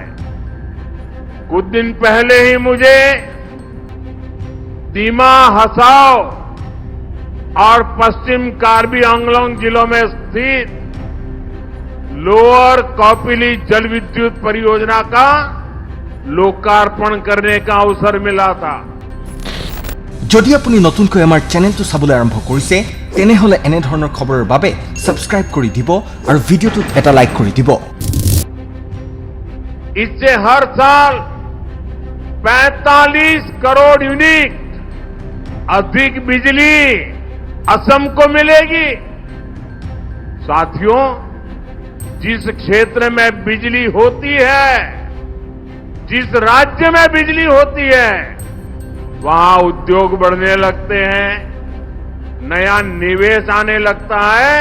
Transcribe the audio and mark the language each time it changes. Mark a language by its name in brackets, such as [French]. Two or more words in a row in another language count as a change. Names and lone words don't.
[Hindi] कुछ दिन पहले ही मुझे दीमा, हसाओ और पश्चिम कार्बी आंगलोंग जिलों में स्थित लोअर कौपिली जल विद्युत परियोजना का लोकार्पण करने का अवसर मिला था। [Assamese] যদি আপুনি নতুনকৈ আমাৰ চেনেলটো চাবলৈ আৰম্ভ কৰিছে তেনেহলে এনে ধৰণৰ খবৰৰ বাবে সাবস্ক্ৰাইব কৰি দিব আৰু ভিডিওটোত এটা লাইক কৰি দিব। [Hindi] इससे हर साल 45 करोड़ यूनिट अधिक बिजली असम को मिलेगी। साथियों, जिस क्षेत्र में बिजली होती है, जिस राज्य में बिजली होती है, वहां उद्योग बढ़ने लगते हैं, नया निवेश आने लगता है।